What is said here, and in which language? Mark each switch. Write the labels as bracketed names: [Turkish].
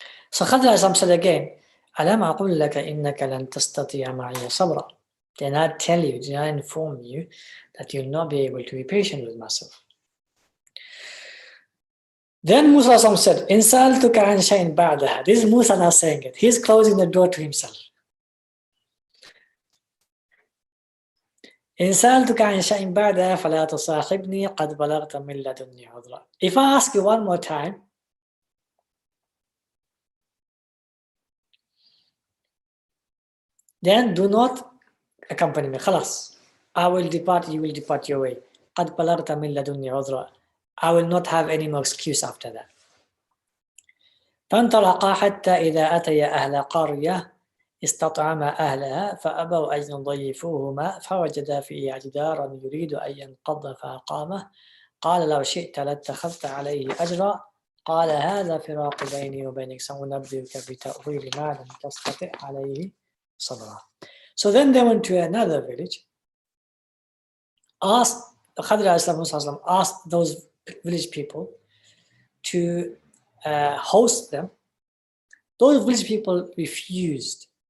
[English] So Khadir said again, [Arabic] أَلَمْ أَقُلْ لَكَ إِنَّكَ لَن تَسْتَطِيعَ مَعِيَ صَبْرًا. [English] Did I tell you, did I inform you that you'll not be able to be patient with myself? Then Musa said, [Arabic] إِنْ سَأَلْتُكَ عَنْ شَيْءٍ بَعْدَهَا. [English] This is Musa now saying it. He's closing the door to himself. [Arabic] إِنْ سَأَلْتُكَ عَنْ شَيْءٍ بَعْدَهَا فَلَا تُصَاحِبْنِي قَدْ بَلَغْتَ مِنْ لَدُنِّي عُذْرًا. [English] If I ask you one more time, then do not accompany me. [Arabic] خلاص. [English] I will depart, you will depart your way. [Arabic] قَدْ بَلَغْتَ مِنْ لَدُنِّي عُذْرًا. [English] I will not have any more excuse after that. [Arabic] فانطلقا حتى إذا أتيا أهل قرية استطعما أهلها فأبوا أن يضيفوهما فوجدا فيها جدارا يريد أن ينقض فأقامه قال لو شئت لاتخذت عليه أجرا قال هذا فراق بيني وبينك سأنبئك بتأويل ما لم تستطع عليه صبرا. [English] So then they went to another village, Khadir asked those village people to host them. Those village people refused.